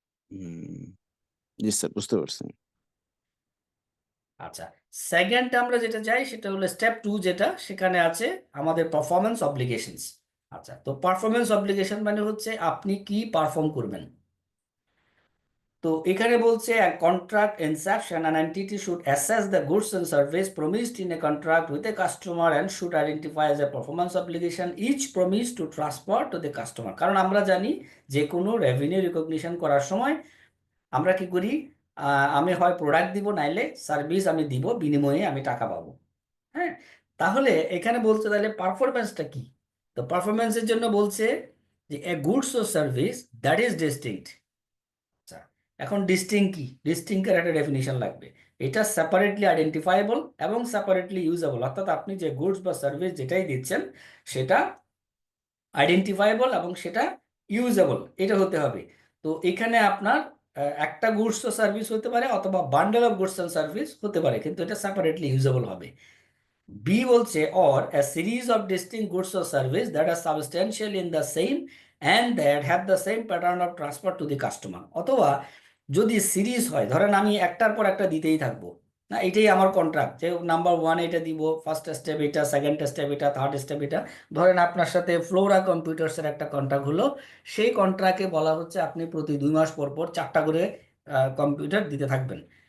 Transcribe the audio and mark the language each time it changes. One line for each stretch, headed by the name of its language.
Bangla: হুম, জি sir, বুঝতে পারছি। আচ্ছা, সেকেন্ড আমরা যেটা যাই সেটা হলো স্টেপ 2, যেটা সেখানে আছে আমাদের পারফরমেন্স অব্লিগেশনস। আচ্ছা, তো পারফরমেন্স অব্লিগেশন মানে হচ্ছে আপনি কি পারফর্ম করবেন। তো এখানে বলছে
English: Contract inception an entity should assess the goods and service promised in a contract with a customer and should identify as a performance obligation each promised to transfer to the customer।
Bangla: কারণ আমরা জানি যে কোনো revenue recognition করার সময় আমরা কি করি, আমি হয় প্রোডাক্ট দিব নাইলে সার্ভিস আমি দিব, বিনিময়ে আমি টাকা পাবো। হ্যাঁ, তাহলে এখানে বলছে তাহলে পারফরমেন্সটা কি। তো পারফরমেন্সের জন্য বলছে যে
English: A goods or service that is distinct.
Bangla: আচ্ছা, এখন ডিস্টিং কি, ডিস্টিংকের একটা ডেফিনিশন লাগবে। এটা সেপারেটলি আইডেন্টিফাইবল এবং সেপারেটলি ইউজেবল, অর্থাৎ আপনি যে গুডস বা সার্ভিস যেটাই দিচ্ছেন সেটা আইডেন্টিফাইবল এবং সেটা ইউজেবল, এটা হতে হবে। তো এখানে আপনার একটা গুডস ও সার্ভিস হতে পারে অথবা
English: bundle of goods and service
Bangla: হতে পারে, কিন্তু এটা সেপারেটলি ইউজেবল হবে। বি বলছে
English: Or a series of distinct goods or service that are substantial in the same and that have the same pattern of transfer to the customer।
Bangla: অথবা যদি series হয়, ধরেন আমি একটার পর একটা দিতেই থাকবো, না এটাই আমার কন্ট্রাক্ট যে নাম্বার ওয়ান এটা দিব, ফার্স্ট স্টেপ এটা, সেকেন্ড স্টেপ এটা, থার্ড স্টেপ এটা। ধরেন আপনার সাথে ফ্লোরা কম্পিউটার্সের একটা কন্ট্রাক্ট হলো, সেই কন্ট্রাক্টে বলা হচ্ছে আপনি প্রতি 2 মাস পর পর 4টা করে কম্পিউটার দিতে থাকবেন।